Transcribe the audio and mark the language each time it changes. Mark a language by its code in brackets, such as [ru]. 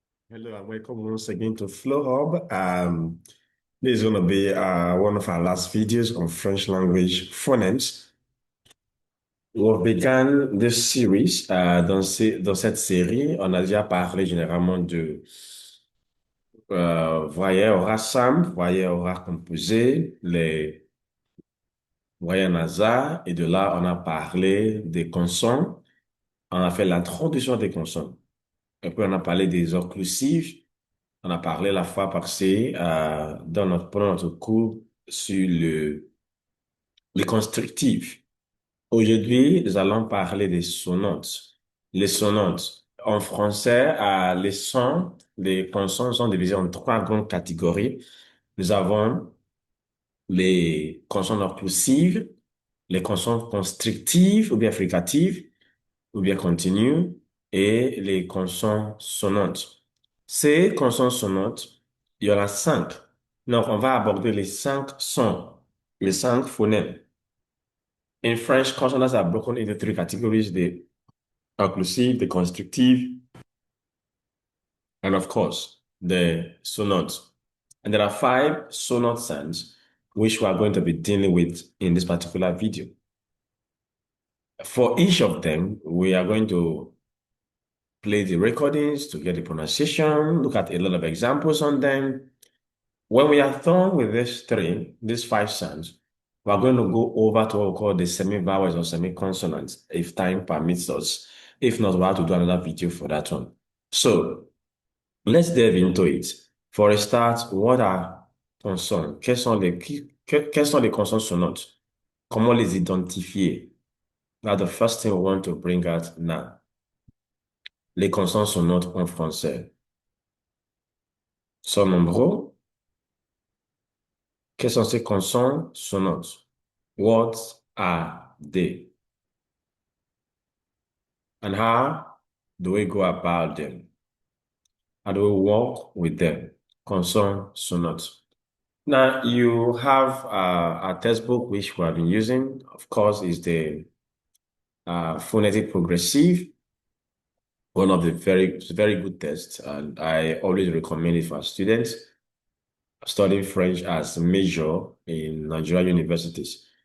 [en] Hello and welcome once again to Flow Hub. This is going to be one of our last videos on French language phonemes. On began this series, [fr] dans cette série, on a déjà parlé généralement de voyelles orales simples, voyelles orales composées, les voyelles nasales, et de là, on a parlé des consonnes. On a fait l'introduction des consonnes. Et puis, on a parlé des occlusives. On a parlé la fois passée pendant notre cours sur les constructifs. Aujourd'hui, nous allons parler des sonantes. Les sonantes. En français, les sons, les consonnes sont divisées en trois grandes catégories. Nous avons les consonnes occlusives, les consonnes constrictives ou bien fricatives ou bien continues et les consonnes sonnantes. Ces consonnes sonnantes, il y en a cinq. Donc, on va aborder les cinq sons, les cinq phonèmes. [en] In French, consonants are broken into three categories: the occlusive, the constructive, and of course, the sonant. And there are five sonant sounds which we are going to be dealing with in this particular video. For each of them, we are going to play the recordings to get the pronunciation, look at a lot of examples on them. When we are done with these five sounds, we're going to go over to what we call the semi-vowels or semi-consonants if time permits us. If not, we'll have to do another video for that one. So let's delve into it. For a start, what are consonnes? [fr] Quelles sont les consonnes sonnantes? Comment les identifier? [en] That's the first thing we want to bring out now. [fr] Les consonnes sonnantes en français sont nombreux. Quelles sont ces consonnes sonnantes? [en] What are they? And how do we go about them? How do we work with them? Consonnes sonnantes. Now, you have a textbook which we have been using. Of course, is the phonetic progressive, one of the very good tests, and I always recommend it for students studying French as a major in Nigerian universities.